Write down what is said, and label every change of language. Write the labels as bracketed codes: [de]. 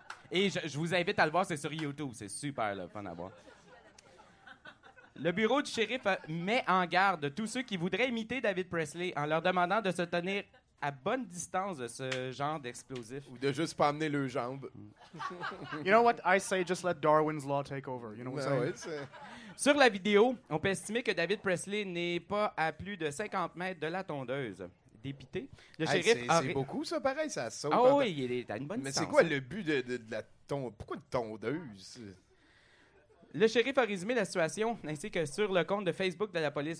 [fr] Et je vous invite à le voir, c'est sur YouTube. C'est super le fun à voir. Le bureau du shérif met en garde tous ceux qui voudraient imiter David Presley en leur demandant de se tenir à bonne distance de ce genre d'explosif. Ou de juste pas amener leurs jambes. [en] You know what I say, just let Darwin's law take over. You know what I'm saying? Ouais, [fr] sur la vidéo, on peut estimer que David Presley n'est pas à plus de 50 mètres de la tondeuse. Dépité. Le shérif c'est beaucoup ça, pareil, ça saute. Ah oui, il est à une bonne distance. Mais c'est quoi le but de la tondeuse? Pourquoi une tondeuse? Le shérif a résumé la situation, ainsi que sur le compte de Facebook de la police.